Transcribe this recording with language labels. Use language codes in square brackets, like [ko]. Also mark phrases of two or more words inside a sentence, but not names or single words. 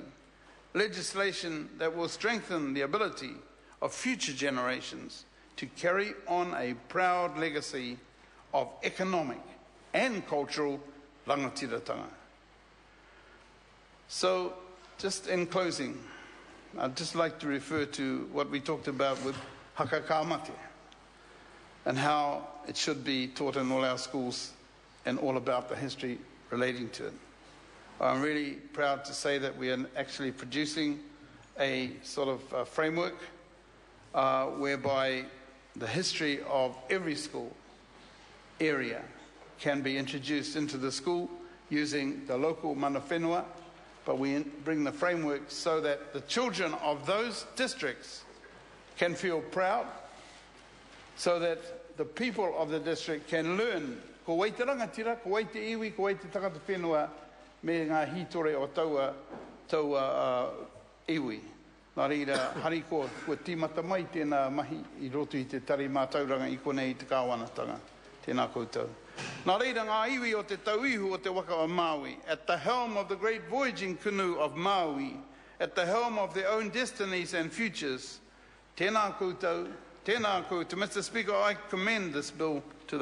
[en] Legislation that will strengthen the ability of future generations to carry on a proud legacy of economic and cultural rangatiratanga. So, just in closing, I'd just like to refer to what we talked about with [mi] haka ka mate [en] and how it should be taught in all our schools and all about the history relating to it. I'm really proud to say that we are actually producing a sort of framework whereby the history of every school area can be introduced into the school using the local [mi] mana whenua, [en] but we bring the framework so that the children of those districts can feel proud, so that the people of the district can learn [mi] ko wai te rangatira, ko wai te iwi, ko wai te tangata whenua, me ngā hitore o taua iwi. Nā reira, hari ko tīmata mai tēnā mahi i roto i te tari mātauranga i konei te kāwanatanga. Tēnā koutou. Nā reira, ngā iwi o te tauihu o te waka o Maui, [en] at the helm of the great voyaging canoe of Maui, at the helm of their own destinies and futures. [mi] Tēnā koutou, tēnā koutou. [en] Mr. Speaker, I commend this bill to the